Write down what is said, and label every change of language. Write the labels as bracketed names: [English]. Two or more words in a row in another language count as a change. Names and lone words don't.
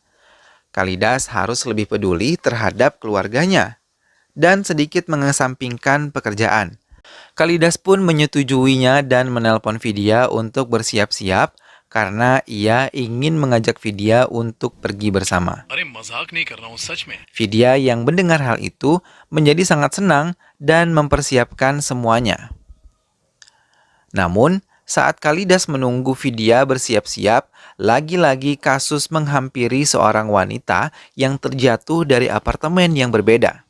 [Indonesian] Kalidas harus lebih peduli terhadap keluarganya dan sedikit mengesampingkan pekerjaan. Kalidas pun menyetujuinya dan menelpon Vidya untuk bersiap-siap karena ia ingin mengajak Vidya untuk pergi bersama. [Hindi] अरे मजाक नहीं कर रहा हूँ, सच में। [Indonesian] Vidya yang mendengar hal itu menjadi sangat senang dan mempersiapkan semuanya. Namun, Saat Kalidas menunggu Vidya bersiap-siap, lagi-lagi kasus menghampiri seorang wanita yang terjatuh dari apartemen yang berbeda.